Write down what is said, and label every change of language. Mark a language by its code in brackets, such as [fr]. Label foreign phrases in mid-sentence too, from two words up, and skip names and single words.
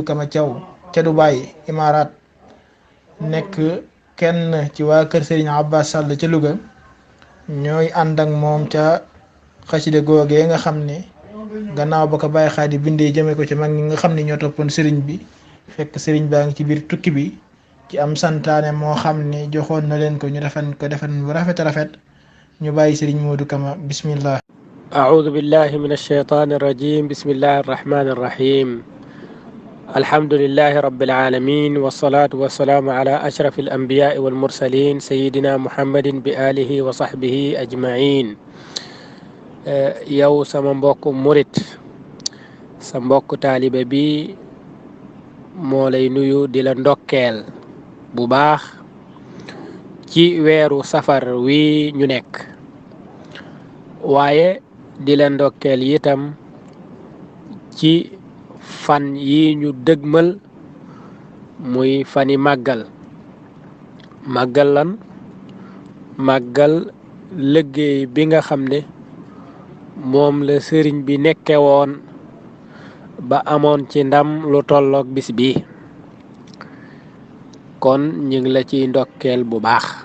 [wo] Kama Thiaw ca Dubaay Imaaraat nekk kenn ci waa kër sëriñ Abbas Sall ca Louga ñooy ànd ak moom ca xasida googee nga xam ne gannaaw ba ko Baay Xaadi bindee jëme ko ci mag ñi nga xam ne ñoo toppoon sëriñ bi fekk sëriñ baa ngi ci biir tukki bi ci am santaane moo xam ne joxoon na leen ko ñu defan bu rafet rafet ñu bàyyi sëriñ Modou Kama bismillah. [ar] أعوذ بالله من الشيطان الرجيم بسم الله الرحمن الرحيم الحمد لله رب العالمين والصلاة والسلام على أشرف الأنبياء والمرسلين سيدنا محمد بآله وصحبه أجمعين [wo] yow sama mbokk murit sa mbokk taalibe bi moo lay nuyu di la ndokkeel bu baax ci weeru safar wi ñu nekk waaye di la ndokkeel itam ci fan yi ñu dëgmal muy fani màggal lan màggal liggéey bi nga xam ne moom la sëriñ bi nekke woon ba amoon ci ndam lu tolloog bis bi kon ñu ngi la ciy ndokkeel bu baax